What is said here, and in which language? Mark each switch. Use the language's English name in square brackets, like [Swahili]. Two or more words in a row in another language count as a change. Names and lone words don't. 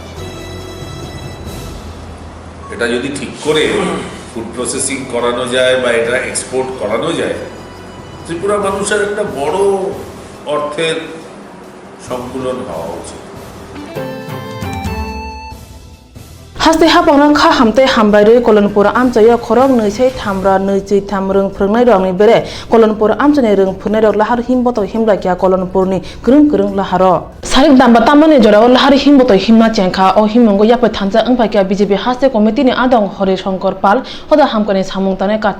[Bangla] এটা যদি ঠিক করে [English] food processing [Bangla] করানো যায় বা এটা এক্সপোর্ট করানো যায় ত্রিপুরা মানুষের একটা বড় অর্থের সংকুলন হওয়া উচিত। [Bodo] हास्ते हापांना खा हामते हामबायरै कलनपुर आमचाया खरक नैसै थामब्रा नैजि थाम रों फोरोंनाय रंनि बेरे कलनपुर आमचानि रों फोरोंनाय रग लाहार हिमबत हिमलाकिया कलनपुरनि ग्रों ग्रों लाहार सारिक दामबा तामानि जराव लाहार हिमबत हिमना चेंखा अ हिमंगो यापे थांजा अंफाकिया बीजेपी हास्ते कमिटिनि आदं हरि शंकर पाल हदा हामकानि सामुं ताने कार्तिक